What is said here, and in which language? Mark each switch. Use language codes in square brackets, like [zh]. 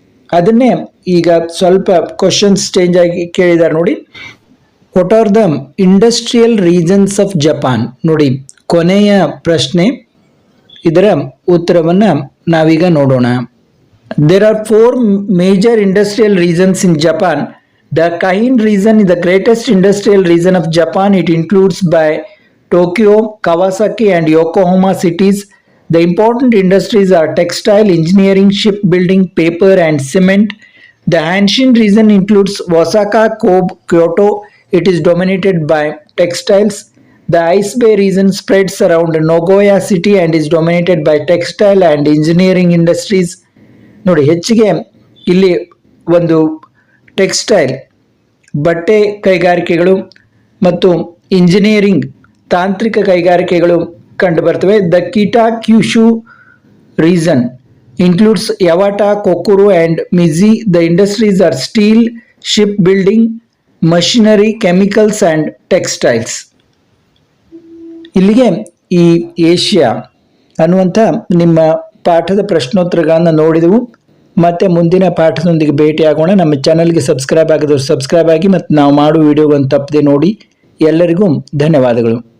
[kn] ಅದನ್ನೇ ಈಗ ಸ್ವಲ್ಪ ಕ್ವಶನ್ಸ್ ಚೇಂಜ್ ಆಗಿ ಕೇಳಿದ್ದಾರೆ ನೋಡಿ. [en] What are the industrial regions of Japan? [kn] ನೋಡಿ, ಕೊನೆಯ ಪ್ರಶ್ನೆ, ಇದರ ಉತ್ತರವನ್ನು ನಾವೀಗ ನೋಡೋಣ. [en] There are 4 major industrial regions in Japan. The Kahin region is the greatest industrial region of Japan. It includes by Tokyo, Kawasaki and Yokohama cities. The important industries are textile, engineering, shipbuilding, paper and cement. The Hanshin region includes Osaka, Kobe, Kyoto. It is dominated by textiles. The Ice Bay region spreads around Nagoya city and is dominated by textile and engineering industries. [kn] ನೋಡಿ, ಹೆಚ್ಚಿಗೆ ಇಲ್ಲಿ ಒಂದು textile, ಬಟ್ಟೆ ಕೈಗಾರಿಕೆಗಳು ಮತ್ತು engineering, ತಾಂತ್ರಿಕ ಕೈಗಾರಿಕೆಗಳು ಕಂಡು ಬರ್ತವೆ. [en] The Kitakyushu region includes Yavata, Kokuru and Mizi. The industries are steel, shipbuilding, machinery, chemicals and textiles. [kn] ಇಲ್ಲಿಗೆ ಈ ಏಷ್ಯಾ ಅನ್ನುವಂಥ ನಿಮ್ಮ ಪಾಠದ ಪ್ರಶ್ನೋತ್ತರಗಳನ್ನು ನೋಡಿದೆವು. ಮತ್ತೆ ಮುಂದಿನ ಪಾಠದೊಂದಿಗೆ ಭೇಟಿಯಾಗೋಣ. ನಮ್ಮ ಚಾನಲ್ಗೆ ಸಬ್ಸ್ಕ್ರೈಬ್ ಆಗಿದವರು ಸಬ್ಸ್ಕ್ರೈಬ್ ಆಗಿ ಮತ್ತು ನಾವು ಮಾಡುವ ವಿಡಿಯೋಗಳನ್ನು ತಪ್ಪದೆ ನೋಡಿ. ಎಲ್ಲರಿಗೂ ಧನ್ಯವಾದಗಳು.